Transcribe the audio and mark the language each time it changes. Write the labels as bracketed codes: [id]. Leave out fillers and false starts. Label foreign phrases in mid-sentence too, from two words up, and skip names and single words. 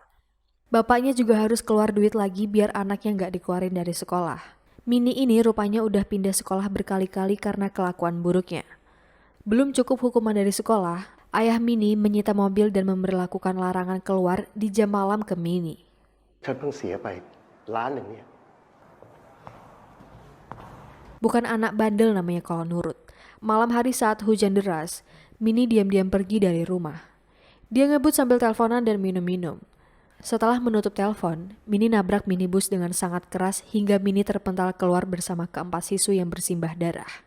[id] Bapaknya juga harus keluar duit lagi biar anaknya nggak dikeluarin dari sekolah. Mini ini rupanya udah pindah sekolah berkali-kali karena kelakuan buruknya. Belum cukup hukuman dari sekolah, ayah Mini menyita mobil dan memberlakukan larangan keluar di jam malam ke Mini. [th] ฉันเพิ่งเสียไป1,000,000เนี่ย [id] Bukan anak bandel namanya kalau nurut. Malam hari saat hujan deras, Mini diam-diam pergi dari rumah. Dia ngebut sambil teleponan dan minum-minum. Setelah menutup telepon, Mini nabrak minibus dengan sangat keras hingga Mini terpental keluar bersama keempat siswi yang bersimbah darah.